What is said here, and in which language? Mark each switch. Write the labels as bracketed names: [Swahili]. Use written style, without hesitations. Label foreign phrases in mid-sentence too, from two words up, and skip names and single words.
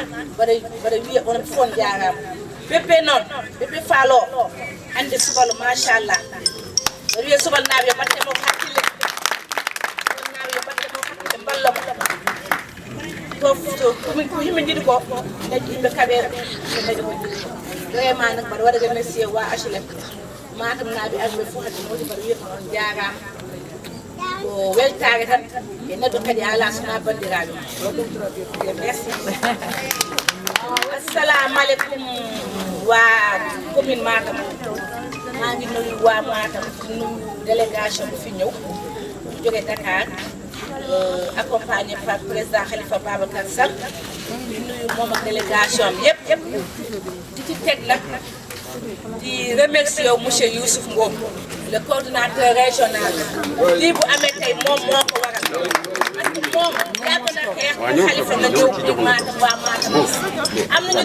[Fula] mbaɗa wiya onon fof on jarama bébé noon bébé faalo hande subalo machallah mbaɗa wiya subal naaɓe yo mbattemo hakkille naaɓe yo mbattemo hakkille mballa mo ko yimɓe jiiɗi ko dañi yimɓe kaɓere ɓe dañi ko jiiɗi [French] vraiment nak [Fula] mbaɗa waɗa remercier wa HLM Matam naaɓe arɓe fof hade mawdi mbaɗa wiya on jarama ko weltare tan e neɗɗo kadi ala sona bandiraɓe merci [Arabic] السلام عليكم [Wolof] wa commune Matam maa ngi nuyu waa Matam di nuyu délégation bi fi ñëw ñu jóge Dakar [French] accompagné par président [Wolof] Khalifa Babacar Sall di nuyu moom ak délégation bi yëpp di ci teg nag di remercier yow monsieur Youssouf Ngom [French] le coordinateur régional [Wolof] lii bu amee tey moom moo ko waral [French] parce que [Wolof] moom yàgg na xeex bu Khalifa na ñëw biir Matam waa Matam am na ñu